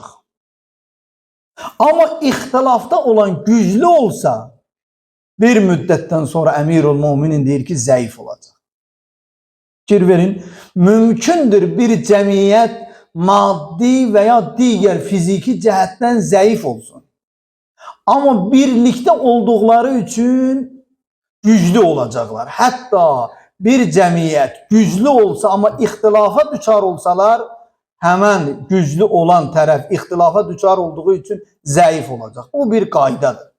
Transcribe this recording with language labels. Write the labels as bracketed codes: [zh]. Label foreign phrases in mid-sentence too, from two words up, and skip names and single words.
[az] Ama ixtilafda olan güclü olsa, bir müddətdən sonra Əmirul Müminin deyir ki, zəif olacaq. Fikir verin, mümkündür bir cəmiyyət maddi veya digər fiziki cəhətdən zəif olsun. [tr] Ama birlikte oldukları için güclü olacaklar. [az] Hatta bir cəmiyyət güclü olsa ama ixtilafa düçar olsalar, hemen güclü olan tərəf ixtilafa düçar olduğu için zəif olacaq. Bu bir qaydadır.